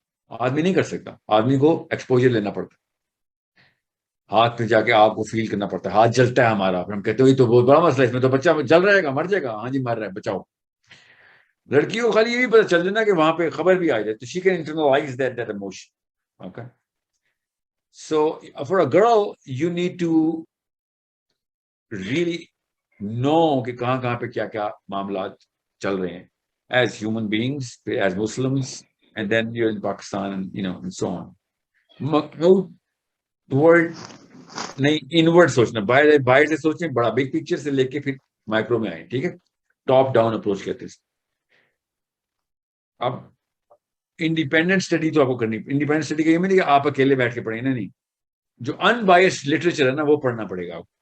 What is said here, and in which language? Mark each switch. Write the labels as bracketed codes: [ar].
[ur] آدمی نہیں کر سکتا، آدمی کو ایکسپوجر لینا پڑتا ہے، ہاتھ میں جا کے آگ کو فیل کرنا پڑتا ہے. ہاتھ جلتا ہے ہمارا، پھر ہم کہتے ہیں تو بہت بڑا مسئلہ ہے، اس میں تو بچہ جل رہے گا، مر جائے گا. ہاں جی مر رہا ہے، بچاؤ. لڑکیوں کو خالی یہ بھی پتا چل جانا کہ وہاں پہ خبر بھی آ جائے تو [en] she can internalize that emotion. Okay, so for a girl you need to really know [ur] کہ کہاں پہ کیا کیا معاملات چل رہے ہیں [en] as human beings, as Muslims, and then you're in Pakistan and so on. [ur] Outward نہیں، انورڈ سوچنا، باہر سے سوچیں، بڑا بگ پکچر سے لے کے پھر مائکرو میں آئیں. ٹھیک ہے، ٹاپ ڈاؤن اپروچ کہتے ہیں. اب انڈیپینڈنٹ اسٹڈی تو آپ کو کرنی، انڈیپینڈنٹ اسٹڈی کا یہ نہیں کہ آپ اکیلے بیٹھ کے پڑھیں، نہیں، جو ان بائسڈ لٹریچر ہے نا وہ پڑھنا پڑے گا آپ.